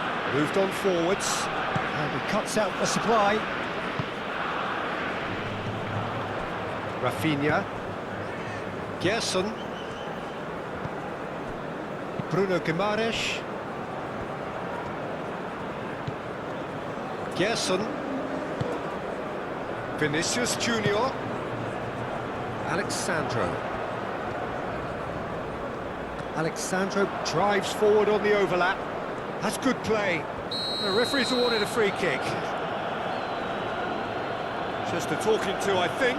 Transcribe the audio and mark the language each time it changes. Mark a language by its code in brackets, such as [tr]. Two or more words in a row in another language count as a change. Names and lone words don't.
[en] Moved on forwards, and he cuts out the supply. Raphinha. Gerson. Bruno Guimaraes. Gerson. Vinicius Junior. Alexandro. Alexandro drives forward on the overlap. That's good play. The referee's awarded a free kick. Just a talking to, I think.